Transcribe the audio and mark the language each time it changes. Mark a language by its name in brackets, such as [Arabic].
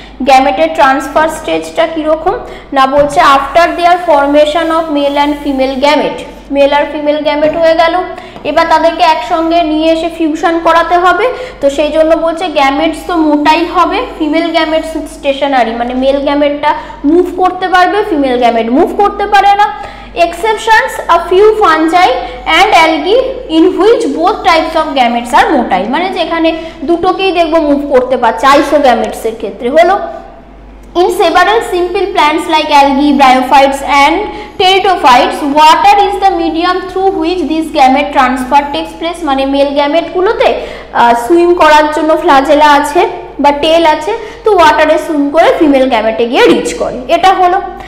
[Bangla] গ্যামেটের transfer স্টেজটা কিরকম না, বলছে [English] after their formation of male and female gamete, [Bangla] mail আর female gamete হয়ে গেল, এবার তাদেরকে একসঙ্গে নিয়ে এসে ফিউশন করাতে হবে। তো সেই জন্য বলছে গ্যামেটস তো মোটাই হবে, ফিমেল গ্যামেটস স্টেশনারি, মানে মেল গ্যামেটটা মুভ করতে পারবে, ফিমেল গ্যামেট মুভ করতে পারে না। [English] Exceptions, a few fungi and algae in which both types of gametes are motile, [Bangla] মানে যেখানে দুটোকেই দেখবো মুভ করতে পারছে আইসোগ্যামেটস এর ক্ষেত্রে হলো। [English] In several simple plants like algae, bryophytes and pteridophytes, water is the medium through which this gamete transfer takes place, [Bangla] মানে মেল গ্যামেট গুলোতে সুইম করার জন্য ফ্লাজেলা আছে বা টেল আছে, তো ওয়াটারে সুইম করে ফিমেল গ্যামেটে গিয়ে রিচ করে, এটা হলো।